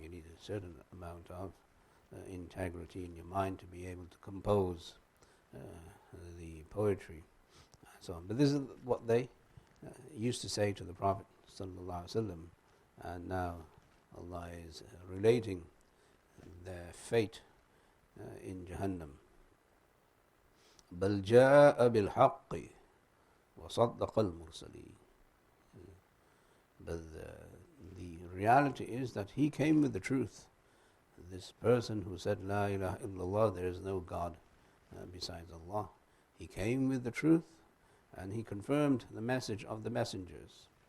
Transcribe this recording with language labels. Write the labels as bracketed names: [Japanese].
[English] You need a certain amount of integrity in your mind to be able to compose the poetry and so on. But this is what they used to say to the Prophet ﷺ, and now Allah is relating their fate in Jahannam. [Arabic] بل جاء بالحق وصدق المرسلين. [English] But the reality is that he came with the truth. This person who said, [Arabic] La ilaha illallah, [English] there is no God besides Allah. He came with the truth and he confirmed the message of the messengers.